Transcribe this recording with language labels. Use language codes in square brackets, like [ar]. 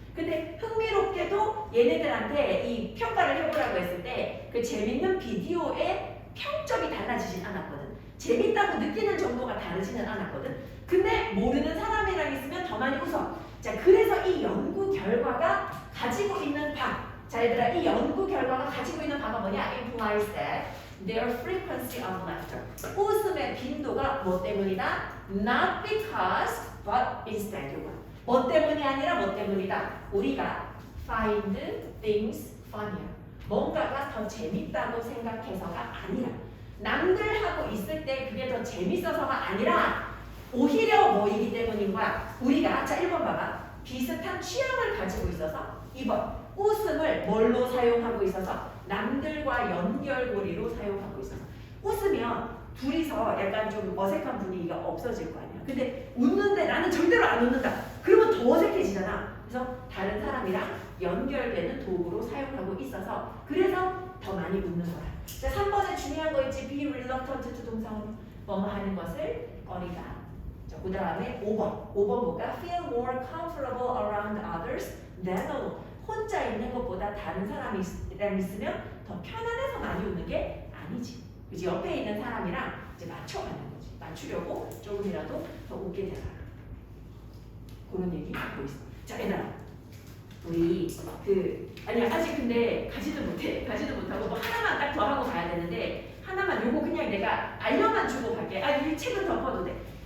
[ko] 근데 흥미롭게도 얘네들한테 이 평가를 해보라고 했을 때 그 재밌는 비디오의 평점이 달라지진 않았거든. 재밌다고 느끼는 정도가 다르지는 않았거든. 근데 모르는 사람이랑 있으면 더 많이 웃어. 자, 그래서 이 연구 결과가 가지고 있는 바, 자 얘들아 이 연구 결과가 가지고 있는 바가 뭐냐? [en] implies that their frequency of laughter. [ko] 웃음의 빈도가 뭐 때문이다? [en] Not because but instead. [ko] 이거 뭐 때문이 아니라 뭐 때문이다? 우리가 [en] find things funnier. [ko] 뭔가가 더 재밌다고 생각해서가 아니라 남들하고 있을 때 그게 더 재밌어서가 아니라 오히려 뭐이기 때문인 거야. 우리가 자 1번 봐봐. 비슷한 취향을 가지고 있어서 2번 웃음을 뭘로 사용하고 있어서 남들과 연결고리로 사용하고 있어서 웃으면 둘이서 약간 좀 어색한 분위기가 없어질 거 아니야. 근데 웃는데 나는 절대로 안 웃는다. 그러면 더 어색해지잖아. 그래서 다른 사람이랑 연결되는 도구로 사용하고 있어서 그래서 더 많이 웃는 거야. 자 3번에 중요한 거 있지. [en] be reluctant to [ko] 동사원 뭐뭐 하는 것을 꺼리다. 자, 그 다음에 5번 볼까? feel more comfortable around others than alone. 혼자 있는 것보다 다른 사람이랑 있으면 더 편안해서 많이 웃는 게 아니지. 그치? 옆에 있는 사람이랑 이제 맞춰가는 거지. 맞추려고 조금이라도 더 웃게 되라. 그런 얘기 하고 있어. 자, 얘들아. 우리 아니야 아직 근데 가지도 못하고 뭐 하나만 딱 더 하고 가야 되는데 하나만 요거 그냥 내가 알려만 주고 갈게. 이 책은 덮어도 돼.